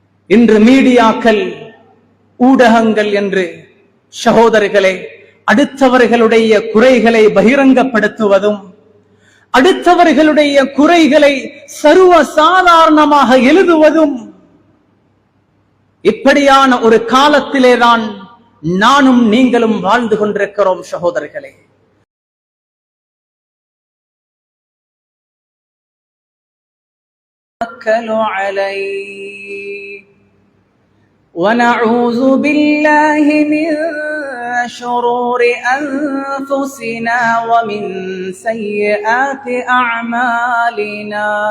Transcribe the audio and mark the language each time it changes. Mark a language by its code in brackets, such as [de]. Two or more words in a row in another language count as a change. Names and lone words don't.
[ta] இன்று மீடியாக்கள், ஊடகங்கள் என்று சகோதரர்களே அடுத்தவர்களுடைய குறைகளை பகிரங்கப்படுத்துவதும், அடுத்தவர்களுடைய குறைகளை சர்வ சாதாரணமாக எழுதுவதும், இப்படியான ஒரு காலத்திலேதான் நானும் நீங்களும் வாழ்ந்து கொண்டிருக்கிறோம் சகோதரர்களே. [ar] ونعوذ بالله من شرور أنفسنا ومن سيئات أعمالنا